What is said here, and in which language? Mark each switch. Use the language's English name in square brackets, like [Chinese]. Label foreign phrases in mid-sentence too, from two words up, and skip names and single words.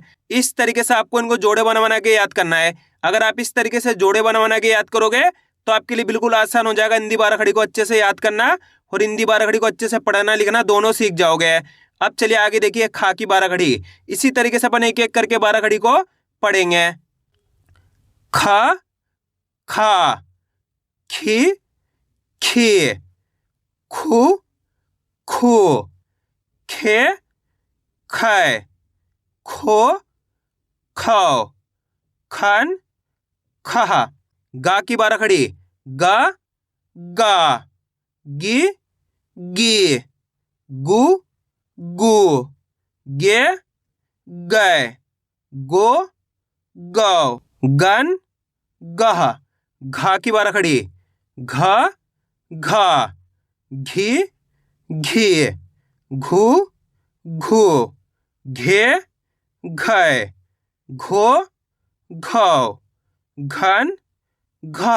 [Hindi] इस तरीके से आपको इनको जोड़े बना बना के याद करना है। अगर आप इस तरीके से जोड़े बना बना के याद करोगे तो आपके लिए बिल्कुल आसान हो जाएगा हिंदी बारह खड़ी को अच्छे से याद करना, और हिंदी बारह खड़ी को अच्छे से पढ़ना लिखना दोनों सीख जाओगे। अब चलिए आगे देखिए, खा की बारह खड़ी। इसी तरीके से अपन एक एक करके बारह खड़ी को पढ़ेंगे। खा खी खू खे कै खो खौ खन खहा। गा की बारह खड़ी। गा गी गु गे गै गो गौ गन गह। घा की बारह खड़ी। घा घी घू घे घै घो घौ घन घह।